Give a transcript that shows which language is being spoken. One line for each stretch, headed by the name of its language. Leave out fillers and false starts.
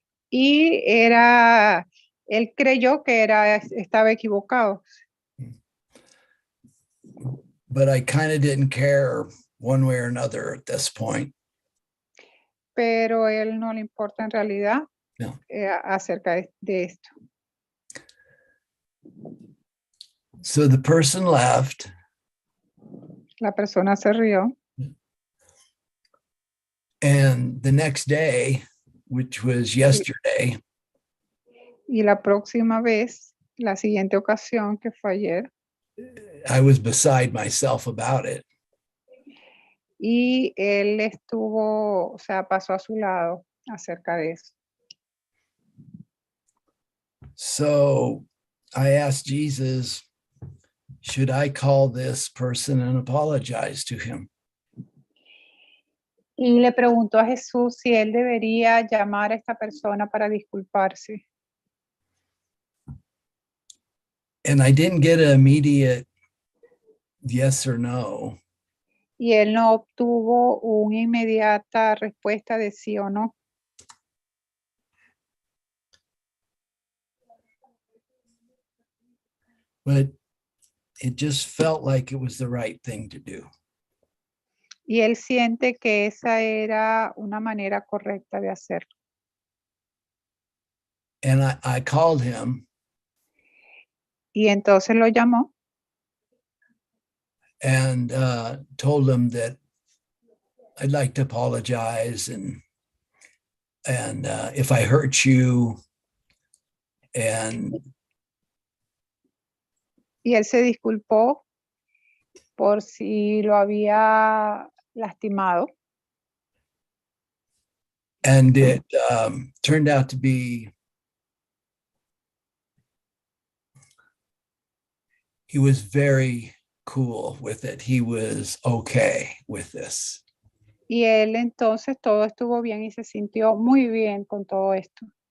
Spanish: Y él creyó que estaba equivocado.
English: But I kind of didn't care one way or another at this point.
Spanish: pero él no le importa en realidad No. acerca de esto.
English: So the person left,
Spanish: La persona se rió
English: and the next day, which was yesterday,
Spanish: y la próxima vez, la siguiente ocasión que fue ayer,
English: I was beside myself about it.
Spanish: y él estuvo, o sea, pasó a su lado acerca de eso.
English: So I asked Jesus, should I call this person and apologize to him?
Spanish: Y le preguntó a Jesús si él debería llamar a esta persona para disculparse.
English: And I didn't get an immediate yes or no.
Spanish: Y él no obtuvo una inmediata respuesta de sí o no.
English: But it just felt like it was the right thing to do.
Spanish: Y él siente que esa era una manera correcta de hacerlo.
English: And I called him
Spanish: Y entonces lo llamó
English: and told him that I'd like to apologize and if I hurt you, and
Spanish: y él se disculpó por si lo había lastimado.
English: and it turned out to be, he was very cool with it. He was okay with this.
Spanish: Y él entonces todo estuvo bien y se sintió muy bien con todo esto.